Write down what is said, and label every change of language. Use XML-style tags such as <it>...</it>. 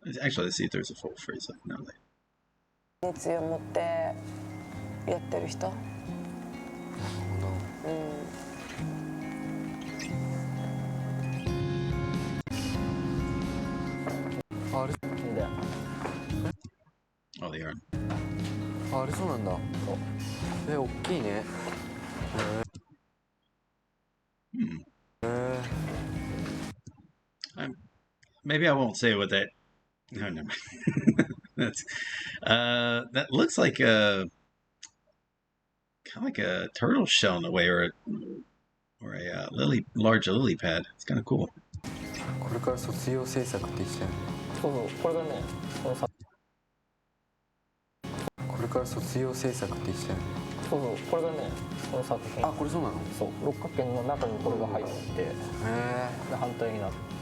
<en>Actually, let's see if there's a full phrase like now.</en> <ja>熱意を持ってやってる人。なるほど。あれだよ。</ja> <en>Oh, they are.</en> <ja>あれそうなんだ。大きいね。</ja> <en>Maybe I won't say what that. No, never mind. That's that looks like a kind of like a turtle shell in a way, or a large lily pad. It's kind of cool.</en> <ja>これから卒業制作って言ってたよね。そうそう、これがね、これから卒業制作って言ってたよね。そうそう、これがね、この作品。これそうなの？そう、六角形の中にこれが入ってて、で反対になる。</ja>